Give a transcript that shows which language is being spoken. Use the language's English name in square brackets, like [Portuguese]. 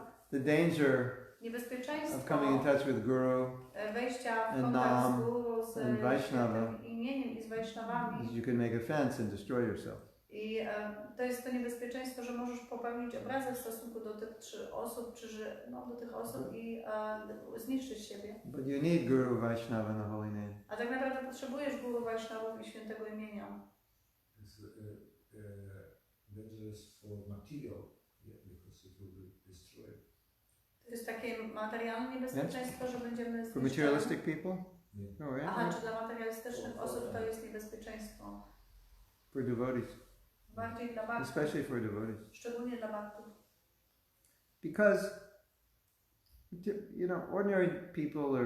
[English] The danger of coming in touch with Guru and Nam and Vaishnava is you can make offense and destroy yourself. [Polish] I to jest to niebezpieczeństwo, że możesz popełnić obrazę w stosunku do tych osób, do tych osób i zniszczyć siebie. [English] But you need Guru, Vaishnava and the holy name. [Polish] A tak naprawdę potrzebujesz Guru, Vaishnavów i świętego imienia. [English] It's dangerous for material, because it will be destroyed. [Polish] To jest takie materialne niebezpieczeństwo, że będziemy [English] For materialistic people? Yeah. Oh, yeah. [Polish] Aha, czy dla materialistycznych osób to jest niebezpieczeństwo? [English] For devotees. [Polish] Bardziej dla baktów. [English] Especially for devotees. [Polish] Szczególnie dla baktów. [English] Because, ordinary people